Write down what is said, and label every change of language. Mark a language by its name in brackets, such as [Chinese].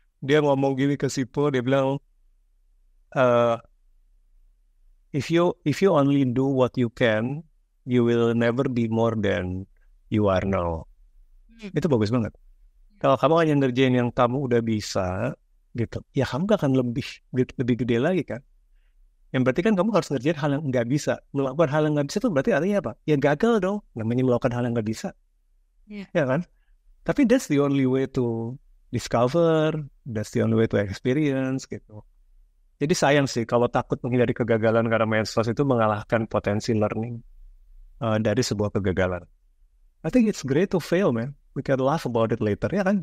[Indonesian] Dia ngomong gini ke Sipo, dia bilang, [English] if you only do what you can, you will never be more than you are now. [Indonesian] Itu bagus banget. Kalau kamu hanya ngerjain yang kamu udah bisa gitu, ya kamu gak akan lebih gede lagi kan. Yang berarti kan kamu harus ngerjain hal yang nggak bisa. Melakukan hal yang nggak bisa itu berarti artinya apa? Ya gagal dong. Namanya melakukan hal yang nggak bisa. Ya kan? [English] Tapi that's the only way to discover, that's the only way to experience gitu. [Indonesian] Jadi sayang sih kalau takut menghindari kegagalan, karena medsos itu mengalahkan potensi learning dari sebuah kegagalan. [English] I think it's great to fail, man. We can laugh about it later, [Indonesian] ya kan?